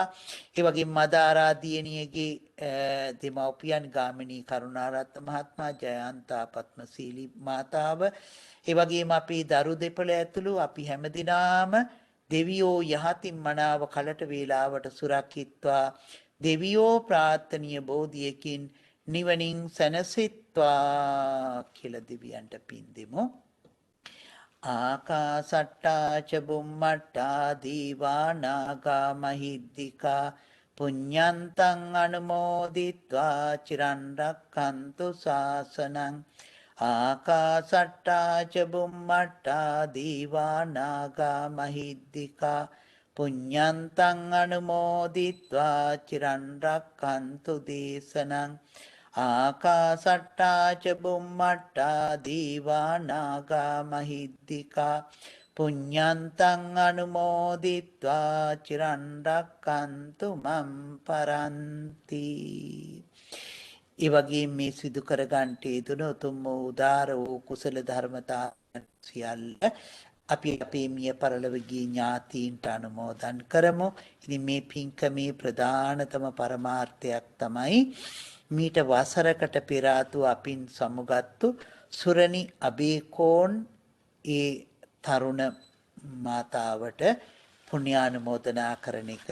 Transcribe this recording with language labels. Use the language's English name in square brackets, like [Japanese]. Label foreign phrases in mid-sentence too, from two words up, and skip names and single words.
[Sinhala] ඒ වගේම මදාරා දියණියගේ දෙමව්පියන් ගාමිණී කරුණාරත්න මහත්මයා, ජයන්තා පත්මසීලී මාතාව, ඒ වගේම අපේ දරු දෙපළ ඇතුළු අපි හැමදිනාම දෙවියෝ යහතින් මනාව කලට වේලාවට සුරකිත්වා. දෙවියෝ ප්‍රාර්ථනීය බෝධියකින් නිවනින් සැනසෙත්වා කියලා දෙවියන්ට පින් දෙමු. [Pali] ආකාසට්ටා ච බුම්මට්ටා දීවා නාග මහිද්దికා පුඤ්ඤන්තං අනුමෝදිත්වා චිරන් රක්ඛන්තු ශාසනං. ආකාසට්ටා ච බුම්මට්ටා දීවා නාග මහිද්దికා පුඤ්ඤන්තං අනුමෝදිත්වා චිරන් රක්ඛන්තු දේශනං. ආකාසට්ටා ච බුම්මට්ටා දීවා නාග මහිද්దికා පුඤ්ඤන්තං අනුමෝදිත්වා චිරන් රක්ඛන්තු මම් පරන්ති. [Sinhala] ඒ වගේම මේ සිදු කර ගන්නට යෙදුණු උතුම් උදාර වූ කුසල ධර්මතා සියල්ල අපි අපේ මිය පරලොව ගිය ඥාතීන්ට අනුමෝදන් කරමු. ඉතින් මේ පින්කමේ ප්‍රධානතම පරමාර්ථයක් තමයි මීට වසරකට පෙර ආතු අපින් සමුගත්තු සුරණි අබේකෝන් ඒ තරුණ මාතාවට පුණ්‍යානුමෝදනා කරන එක.